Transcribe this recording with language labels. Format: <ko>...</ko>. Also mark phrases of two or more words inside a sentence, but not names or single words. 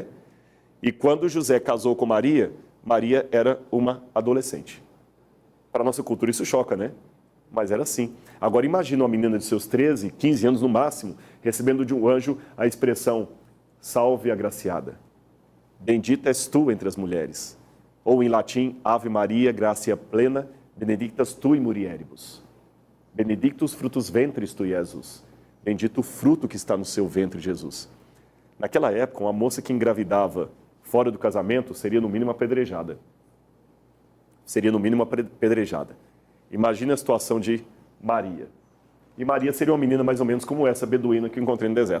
<pt>E quando José casou com Maria, Maria era uma adolescente. Para a nossa cultura isso choca, né? Mas era assim. Agora imagina uma menina de seus 13, 15 anos no máximo, recebendo de um anjo a expressão, salve agraciada. Bendita és tu entre as mulheres. Ou em latim,</pt> <la>Ave Maria, gracia plena, benedictas tu in mulieribus. Benedictus frutos ventris tu, Jesus.</la> <pt>Bendito o fruto que está no seu ventre, Jesus. Naquela época, uma moça que engravidava fora do casamento seria no mínimo apedrejada. Seria no mínimo apedrejada. Imagina a situação de Maria. E Maria seria uma menina mais ou menos como essa beduína que eu encontrei no deserto.</pt>